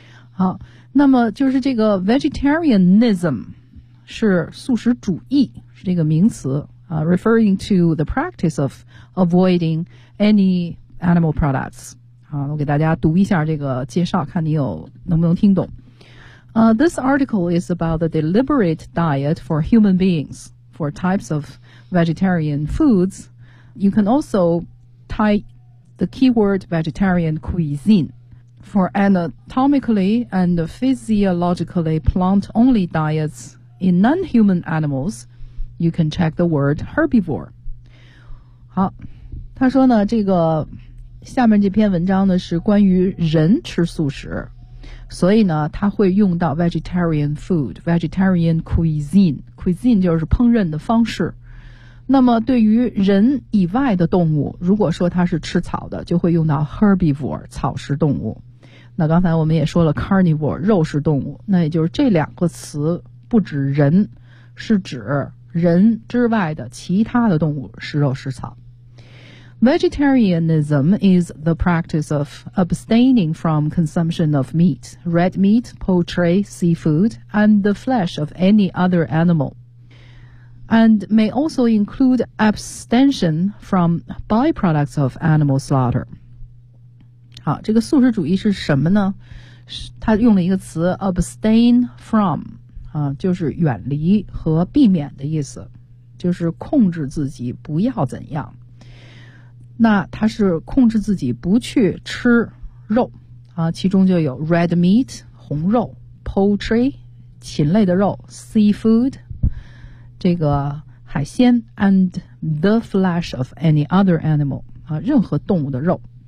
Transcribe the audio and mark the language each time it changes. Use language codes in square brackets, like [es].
[zh] 好，那么就是这个 vegetarianism 是素食主义，是这个名词 [en] referring to the practice of avoiding any animal products。 [zh] 好，我给大家读一下这个介绍，看你有能不能听懂。 [en] This article is about the deliberate diet for human beings for types of vegetarian foods. You can also type the keyword vegetarian cuisine for anatomically and physiologically plant-only diets in non-human animals. You can check the word herbivore。 [zh] 好，他说呢，这个下面这篇文章呢是关于人吃素食，所以呢他会用到 vegetarian food， vegetarian cuisine， cuisine 就是烹饪的方式。那么对于人以外的动物，如果说它是吃草的，就会用到 herbivore， 草食动物。那刚才我们也说了 carnivore， 肉食动物，那也就是这两个词不指人，是指人之外的其他的动物，食肉食草。 [en] Vegetarianism is the practice of abstaining from consumption of meat, red meat, poultry, seafood, and the flesh of any other animal, and may also include abstention from byproducts of animal slaughter. [zh] 好，这个素食主义是什么呢？它用了一个词 abstain from，就是远离和避免的意思，就是控制自己不要怎样。那它是控制自己不去吃肉啊，其中就有 red meat 红肉， poultry 禽类的肉， seafood 这个海鲜， [en] and the flesh of any other animal [zh] 啊，任何动物的肉。